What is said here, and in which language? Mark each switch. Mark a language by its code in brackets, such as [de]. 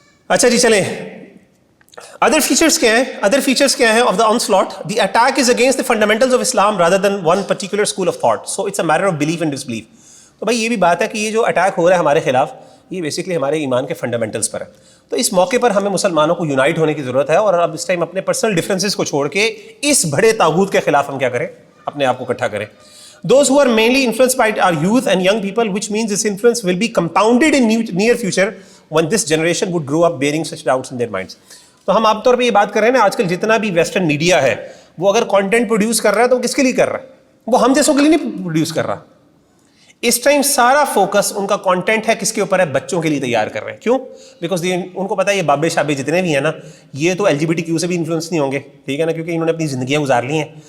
[ur] اچھا جی چلیں، [en] Other features کیا ہیں؟ Other features کیا ہیں of the onslaught؟ The attack is against the fundamentals of Islam rather than one particular school of thought, so it's a matter of belief and disbelief. [ur] تو بھائی یہ بھی بات ہے کہ یہ جو اٹیک ہو رہا ہے ہمارے خلاف یہ بیسکلی ہمارے ایمان کے فنڈامنٹلز پر ہے. تو اس موقع پر ہمیں مسلمانوں کو یونائٹ ہونے کی ضرورت ہے، اور اب اس ٹائم اپنے پرسنل ڈفرینسز کو چھوڑ کے اس بڑے طاغوت کے خلاف ہم کیا کریں؟ اپنے آپ کو اکٹھا کریں. [en] Those who are mainly influenced by our youth and young people, which means this influence will be compounded in near future when this generation would grow up bearing such doubts in their minds. [ur] تو ہم عام طور پہ یہ بات کر رہے ہیں نا، آج کل جتنا بھی ویسٹرن میڈیا ہے وہ اگر کانٹینٹ پروڈیوس کر رہا ہے تو وہ کس کے لیے کر رہا ہے؟ وہ ہم جیسوں کے لیے نہیں پروڈیوس کر رہا. اس ٹائم سارا فوکس ان کا کانٹینٹ ہے کس کے اوپر ہے؟ بچوں کے لیے تیار کر رہے ہیں. کیوں؟ بیکاز ان کو پتا ہے یہ بابے شابے جتنے بھی ہیں نا یہ تو LGBTQ سے بھی انفلوئنس نہیں ہوں گے، ٹھیک ہے نا، کیونکہ انہوں نے اپنی زندگیاں گزار لی ہیں.